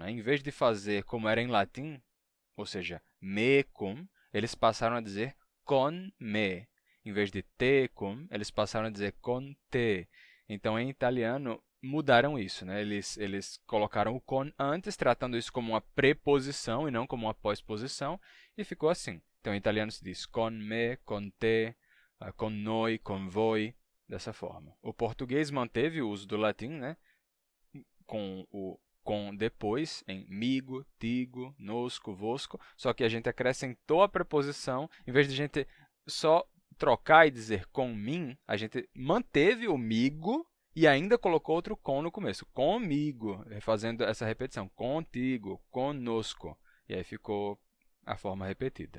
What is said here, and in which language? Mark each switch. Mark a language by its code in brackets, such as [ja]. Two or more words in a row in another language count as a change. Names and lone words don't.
[pt] Em vez de fazer como era em latim, ou seja, [la] me cum, [pt] eles passaram a dizer [it] con me. [pt] Em vez de [la] te cum, [pt] eles passaram a dizer [it] con te. [pt] Então, em italiano, mudaram isso. Eles colocaram o con antes, tratando isso como uma preposição e não como uma pós-posição, e ficou assim. [it] Então, em italiano se diz con me, con te, con noi, con voi, [pt] dessa forma. O português manteve o uso do latim, com o com depois em migo, tigo, nosco, vosco, só que a gente acrescentou a preposição, em vez de a gente só trocar e dizer com mim, a gente manteve o migo e ainda colocou outro com no começo, comigo, fazendo essa repetição, contigo, conosco, e aí ficou a forma repetida.